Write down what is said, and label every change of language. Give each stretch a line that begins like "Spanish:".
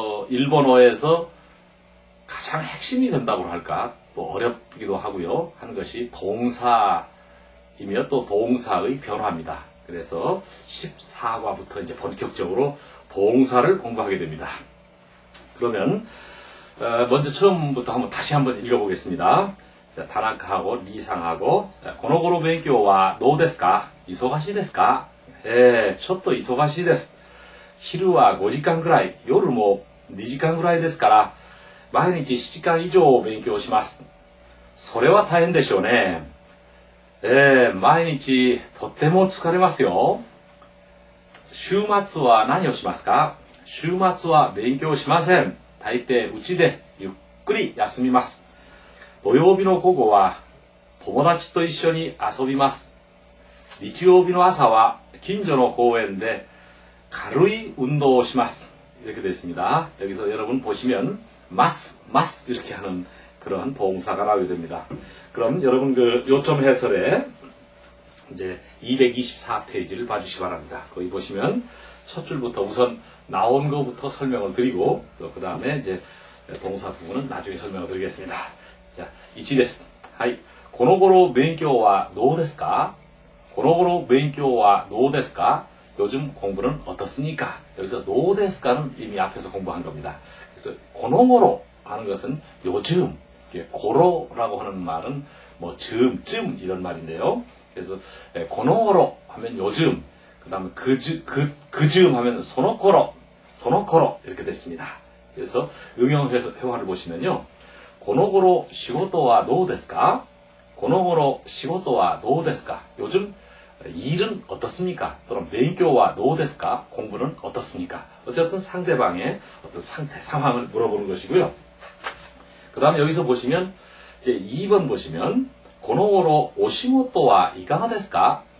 Korean: 일본어에서 가장 핵심이 된다고 할까, 또 어렵기도 하고요, 하는 것이 동사이며 또 동사의 변화입니다. 그래서 14과부터 이제 본격적으로 동사를 공부하게 됩니다. 그러면 먼저 처음부터 다시 한번 읽어보겠습니다. 자, 타나카하고 리상하고,
Japanese: この頃勉強はどうですか? 忙しいですか?ちょっと忙しいです. 昼は5時間くらい、夜も2時間くらいですから、毎日7時間以上勉強します。それは大変でしょうね。毎日とっても疲れますよ。週末は何をしますか?週末は勉強しません。大抵うちでゆっくり休みます。土曜日の午後は友達と一緒に遊びます. 日曜日の朝は近所の公園で軽い운동をします.
Korean: 이렇게 됐습니다. 여기서 여러분 보시면 마스 이렇게 하는 그런 동사가 나오게 됩니다. 그럼 여러분 그 요점 해설에 이제 224페이지를 봐주시기 바랍니다. 거기 보시면 첫 줄부터 우선 나온 것부터 설명을 드리고, 또 그 다음에 이제 동사 부분은 나중에 설명을 드리겠습니다.
Japanese: 자, 1です。はい。この頃勉強はどうですか?この頃勉強はどうですか?
Korean: 요즘 공부는 어떻습니까? 여기서
Japanese: どうですか
Korean: 는 이미 앞에서 공부한 겁니다. 그래서
Japanese: この頃
Korean: 하는 것은 요즘, 고로라고 하는 말은 뭐 즈음 이런 말인데요. 그래서
Japanese: この頃
Korean: 하면 요즘, 그 다음에 그즈음 하면
Japanese: その頃
Korean: 이렇게 됐습니다. 그래서 응용 회화를 보시면요.
Japanese: この頃仕事はどうですか?この頃仕事はどうですか?
Korean: 요즘 일은 어떻습니까?
Japanese: 또는 勉強はどうですか?
Korean: 공부는 어떻습니까? 어쨌든 상대방의 어떤 상태, 상황을 물어보는 것이고요. 그 다음에 여기서 보시면 이제 2번 보시면
Japanese: この頃お仕事はいかがですか?